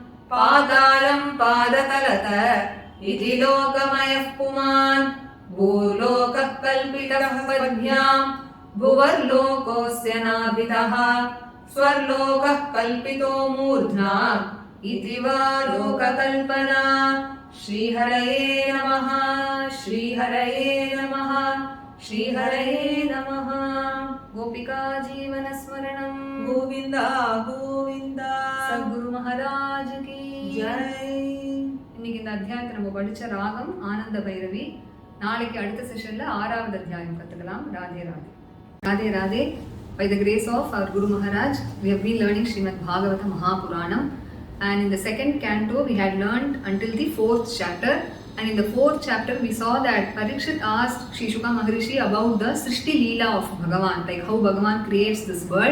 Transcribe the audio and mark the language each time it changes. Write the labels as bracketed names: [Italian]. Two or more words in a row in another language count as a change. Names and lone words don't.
[Sanskrit] पातालम् पादतलत इति लोकमयः पुमान् भूलोकः कल्पितः पद्भ्याम् भुवर्लोकोऽस्य नाभितः स्वर्लोकः कल्पितो मूर्ध्ना इति वा लोककल्पना श्रीहरये नमः श्रीहरये नमः श्रीहरये नमः गोपिका जीवनस्मरणम् गोविन्द गोविन्द [Hindi] सद्गुरु महाराज की जय [Tamil] இன்னைக்கு இந்த அத்தியாயத்தை நம்ம படிச்ச ராகம் ஆனந்த பைரவி நாளைக்கு அடுத்த செஷன்ல 6வது அத்தியாயம் கத்துக்கலாம் ராதே ராதே ராதே ராதே [English] by the grace of our Guru Maharaj we have been learning Srimad Bhagavata Mahapuranam and in the second canto we had learned until the 4th chapter and in the 4th chapter we saw that Parikshit asked Shri Shuka Maharishi about the Srishti Leela of Bhagavan, like how Bhagavan creates this world.